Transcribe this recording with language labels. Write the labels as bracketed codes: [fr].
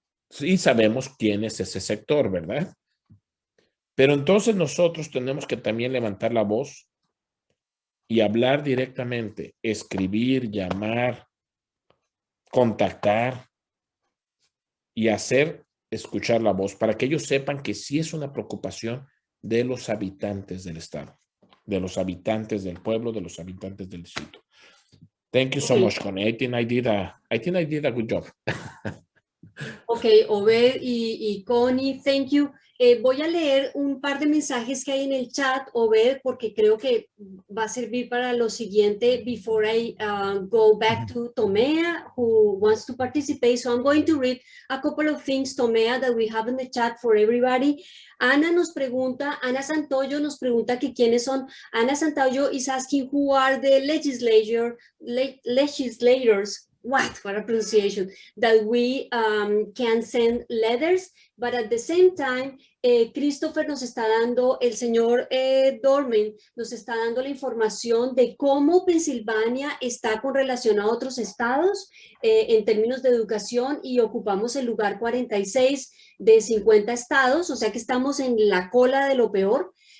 [es] Sí sabemos quién es ese sector, ¿verdad? Pero entonces nosotros tenemos que también levantar la voz y hablar directamente, escribir, llamar, contactar y hacer escuchar la voz para que ellos sepan que sí es una preocupación de los habitantes del estado, de los habitantes del pueblo, de los habitantes del distrito. [en] Thank you so much, Connie. I think I did a good job. Ok, Obed y Connie, thank you. [es] Voy a leer un par de mensajes que hay en el chat, Obed, porque creo que va a servir para lo siguiente [en] before I go back to Tomea, who wants to participate. So I'm going to read a couple of things, Tomea, that we have in the chat for everybody. [es] Ana Santoyo nos pregunta que quiénes son. [en] Ana Santoyo is asking who are the legislators. What a pronunciation, that we can send letters, but at the same time, [es] Christopher nos está dando, el señor Dorman nos está dando la información de cómo Pensilvania está con relación a otros estados en términos de educación y ocupamos el lugar 46 de 50 estados, o sea que estamos en la cola de lo peor.